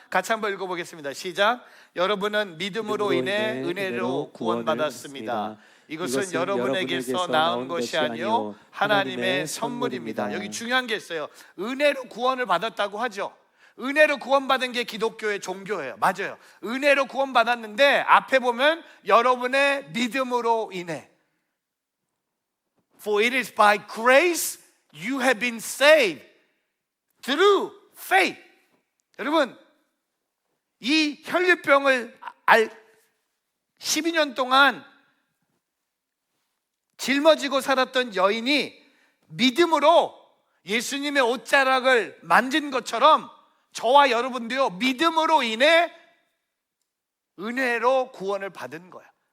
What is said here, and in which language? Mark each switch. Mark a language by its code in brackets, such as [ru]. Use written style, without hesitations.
[ko] 같이 한번 읽어보겠습니다. 시작. 여러분은 믿음으로 인해 은혜로 구원받았습니다. 이것은 여러분에게서 나온 것이 아니요 하나님의 선물입니다. 여기 중요한 게 있어요. 은혜로 구원을 받았다고 하죠. 은혜로 구원받은 게 기독교의 종교예요. 맞아요. 은혜로 구원받았는데 앞에 보면 여러분의 믿음으로 인해, [en] For it is by grace you have been saved through faith. [ko] 여러분, 이 혈류병을 12년 동안 짊어지고 살았던 여인이 믿음으로 예수님의 옷자락을 만진 것처럼 저와 여러분도요, 믿음으로 인해 은혜로 구원을 받은 거야.